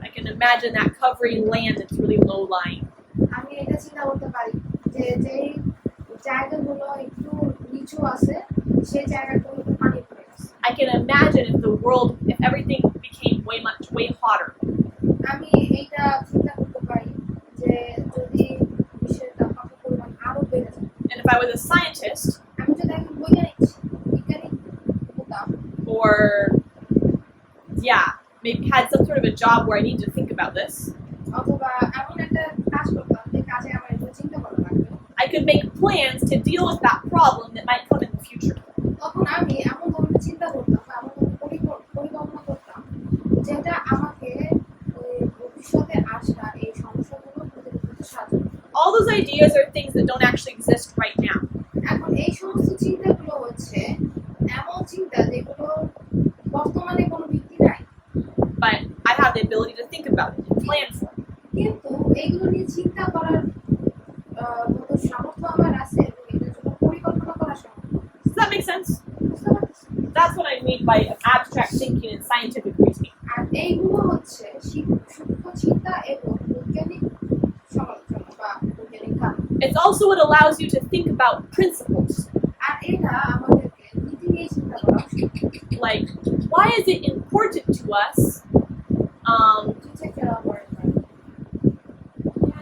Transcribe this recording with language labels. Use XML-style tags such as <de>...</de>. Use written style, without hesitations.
<en>I can imagine that covering land that's really low lying.</en> <bn>আমি এটা চিন্তা করতে পারি যে যেই জায়গাগুলো একটু নিচু আছে সেই জায়গাগুলোতে পানি পড়ে গেছে।</bn> <en>I can imagine if everything became way hotter.</en> <bn>আমি এইটা চিন্তা করতে পারি যে যদি বিশ্বের তাপমাত্রার পরিমাণ আরো বেড়ে যায়।</bn> <en>And if I was a scientist</en> <bn>আমি যদি একজন বিজ্ঞানী হতাম</bn> <en>or maybe had some sort of a job where I need to think about this.</en> <bn>অথবা এমন একটা কাজ করতাম যে কাজে আমার এগুলো চিন্তা করা লাগবে,</bn> <en>I could make plans to deal with that problem that might come in the future.</en> <bn>তখন আমি এমন ধরনের চিন্তা করতাম বা এমন ধরনের পরিকল্পনা করতাম যেটা আমাকে ওই ভবিষ্যতে আসা এই সমস্যাগুলো প্রতিরোধ করতে সাহায্য করবে।</bn> <en>All those ideas are things that don't actually exist right now.</en> <bn>এখন এই সমস্ত চিন্তাগুলো হচ্ছে এমন চিন্তা যেগুলো বর্তমানে কোনো ভিত্তি নাই,</bn> <en>But I have the ability to think about it and plan for it.</en> <bn>কিন্তু এইগুলো নিয়ে চিন্তা করার মতো সামর্থ্য আমার আছে এবং এটার জন্য পরিকল্পনা করার সামর্থ্য।</bn> <en>Does that make sense?</en> <bn>বুঝতে পারছি?</bn> <en>That's what I mean by abstract thinking and scientific reasoning.</en> <bn>আর এইগুলো হচ্ছে সূক্ষ্ম চিন্তা এবং বৈজ্ঞানিক সমালোচনা বা বৈজ্ঞানিক কারণ।</bn> <en>It's also what allows you to think about principles.</en> <bn>আর এটা আমাদেরকে নীতি নিয়ে চিন্তা করা উচিত।</bn> <en>Like, why is it important to us? To take care of our environment.</en>